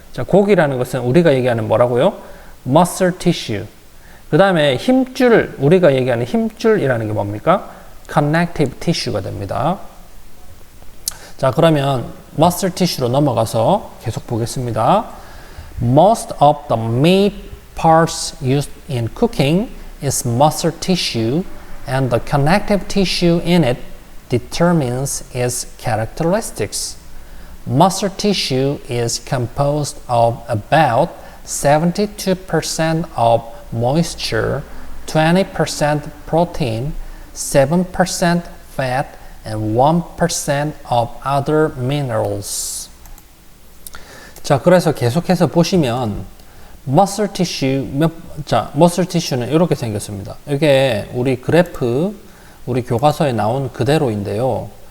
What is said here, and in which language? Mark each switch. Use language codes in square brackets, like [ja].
[ko] 자, 고기라는 것은 우리가 얘기하는 뭐라고요? [en] muscle tissue. [ko] 그 다음에 힘줄, 우리가 얘기하는 힘줄이라는 게 뭡니까? connective tissue가 됩니다. 자, 그러면 muscle tissue로 넘어가서 계속 보겠습니다. [en] Most of the meat parts used in cooking is muscle tissue and the connective tissue in it determines its characteristics. Muscle tissue is composed of about 72% of moisture, 20% protein, 7% fat, and 1% of other minerals. [ko] 자, 그래서 계속해서 보시면 muscle tissue는 이렇게 생겼습니다. 이게 우리 그래프, 우리 교과서에 나온 그대로인데요.